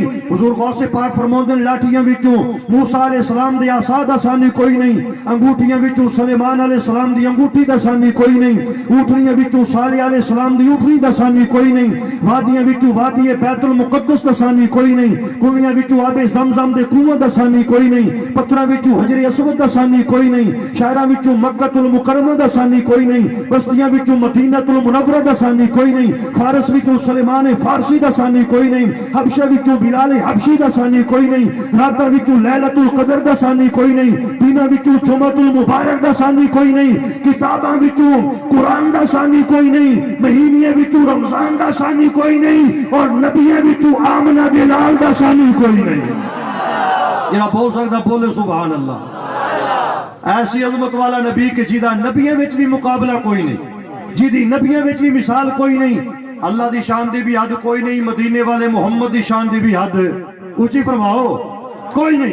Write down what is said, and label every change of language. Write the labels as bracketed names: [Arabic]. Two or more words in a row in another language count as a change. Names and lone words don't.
[Punjabi] حضور غوث پاک فرماندے نے لاٹھیاں وچوں موسیٰ علیہ السلام دی عصا دا سانی کوئی نہیں، انگوٹھیاں وچوں سلیمان علیہ السلام دی انگوٹھی دا سانی کوئی نہیں، اونٹنیاں وچوں صالح علیہ السلام دی اونٹنی دا سانی کوئی نہیں، وادیاں وچوں وادی بیت المقدس دا سانی کوئی نہیں، کنویاں وچوں آب زمزم دے کنواں دا سانی کوئی نہیں، پتھراں وچوں حجر اسود دا سانی کوئی نہیں، شہراں وچوں مکہ المکرمہ دا سانی کوئی نہیں، بستیاں وچوں مدینہ المنورہ دا سانی کوئی نہیں، فارس وچوں سلیمان فارسی دا سانی کوئی نہیں، حبشہ وچوں بلال حبشی دا سانی کوئی نہیں، راتاں وچوں لیلۃ القدر دا سانی کوئی نہیں، دیناں وچوں جمعۃ المبارک دا سانی کوئی نہیں، کتاباں وچوں قرآن دا سانی کوئی نہیں، مہینے وچوں رمضان دا سانی کوئی نہیں، اور نبیوں وچوں آمنہ بلال دا سانی کوئی نہیں۔ جنہ بول سکتا بولے [Arabic] سبحان اللہ۔ [Punjabi] ایسی عظمت والا نبی کہ جیدہ نبیوں وچ بھی مقابلہ کوئی نہیں، جیدی نبیوں وچ بھی مثال کوئی نہیں۔ اللہ دی شان دی بھی حد کوئی نہیں، مدینے والے محمد دی شان دی بھی حد اونچی فرماؤ کوئی نہیں۔